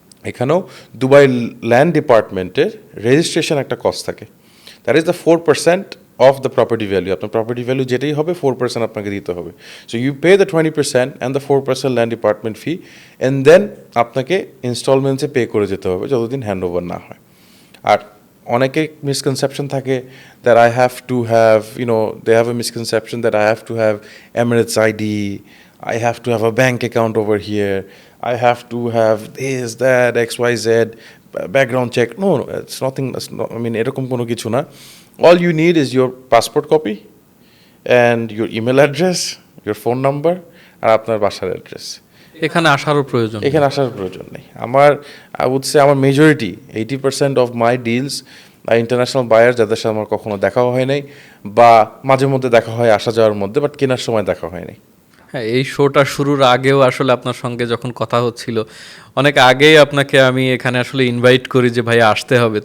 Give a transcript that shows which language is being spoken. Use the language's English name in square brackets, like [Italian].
[Bangla] এখানেও Dubai land ডিপার্টমেন্টের registration একটা কস্ট থাকে, [English] That is the 4% of the property value. [Bangla] আপনার প্রপার্টি ভ্যালু যেটাই হবে 4% আপনাকে দিতে হবে। [English] so you pay the 20% and the 4% land department fee, and then [Bangla] আপনাকে ইনস্টলমেন্টসে পে করে যেতে হবে যতদিন হ্যান্ড ওভার না হয়। আর অনেকে মিসকনসেপশন থাকে [English] That I have to have, they have a misconception that I have to have Emirates ID, I have to have a bank account over here, I have to have this, that, XYZ, background check. No, it's nothing. [Bangla] এরকম কোনো কিছু না. [English] All you need is your passport copy and your email address, your phone number, [Bangla] আর আপনার বাসার address. এখানে আসারও প্রয়োজন? এখানে আসার প্রয়োজন নেই। [English] I would say [Bangla] আমার majority [English] 80% of my deals international buyer, [Bangla] যাদের সাথে আমার কখনো দেখাও হয় নাই, বা মাঝে মধ্যে দেখা হয় আসা যাওয়ার মধ্যে, বাট কেনার সময় দেখা হয় নাই। হ্যাঁ, এই শোটা শুরুর আগেও আসলে আপনার সঙ্গে যখন কথা হচ্ছিল, অনেক আগেই আপনাকে আমি এখানে আসলে ইনভাইট করি যে ভাই আসতে হবে।